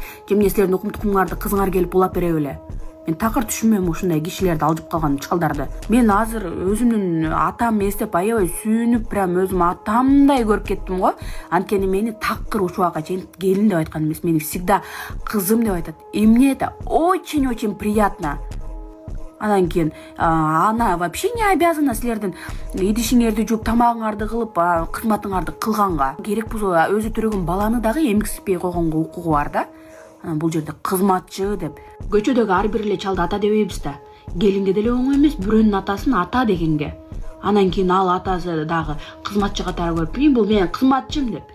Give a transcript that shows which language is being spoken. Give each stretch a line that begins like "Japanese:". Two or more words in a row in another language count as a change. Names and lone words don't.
Kyrgyz: Же эмне силердин укум тукумуңарды кызыңар келип улап бере беле? Мен такыр түшүнбөйм ушундай кишилерди алжып калган чалдарды. Мен азыр өзүмдүн атам эстеп аябай сүйүнүп, прям өзүм атамдай көрүп кеттим го. Анткени мени такыр ушуга чейин келин деп айткан эмес, мени всегда кызым деп айтат.
Russian: И мне это очень-очень приятно.
Kyrgyz: Анан кийин ана
Russian: вообще не обязана
Kyrgyz: силердин идишиңерди жууп, тамагыңарды кылып, кызматыңарды кылганга. Керек болсо өзү төрөгөн баланы дагы эмгисипей койгонго укугу бар да. Бул жерде кызматчы деп көчөдөгү ар бир эле чалды ата дебейбиз да. Келинге деле оңой эмес бирөөнүн атасын ата дегенге. Анан кийин ал атасы дагы кызматчы катары көрүп, бул менин кызматчым деп.